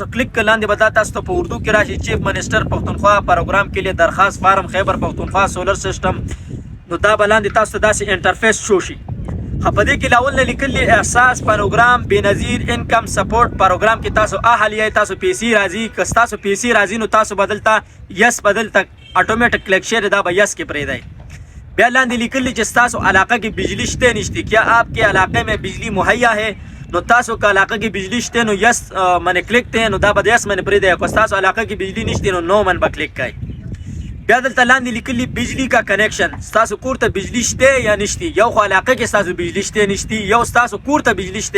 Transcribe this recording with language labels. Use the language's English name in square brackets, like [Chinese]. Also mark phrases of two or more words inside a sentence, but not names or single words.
[Pashto] کلیک کړئ لاندې به دا تاسو ته په اردو کې راشي [English] chief minister [Pashto] پښتونخوا پروګرام کې لیے درخواست فارم خیبر پښتونخوا [English] solar system [Pashto] نو دا به لاندې تاسو ته داسې انټرفیس شو شي په دې کې لاول نه لیکلي احساس پروګرام بېنظیر انکم سپورټ پروګرام کې تاسو اهل یې تاسو پیسې راځي که ستاسو پیسې راځي نو تاسو به دلته یس به دلته اټومیټک کلیک شي دا به یس کې پرېږدئ بیا لاندې لیکلي چې ستاسو علاقه کې بجلی شته نشته [Urdu] کیا آپ کے علاقے میں بجلی مہیا ہے [Pashto] نو تاسو که علاقه کې بجلی شته نو یس باندې کلیک دی نو دا به د یس باندې پرېږدئ که ستاسو علاقه کې بجلی نشته نو نو باندې به کلیک کړئ بیا دلته لاندې لیکلي [Urdu] بجلی کا کنیکشن [Pashto] ستاسو کور ته بجلی شته یا نشته یو خو علاقه کې ستاسو بجلی شته نشته یو ستاسو کور ته بجلی شته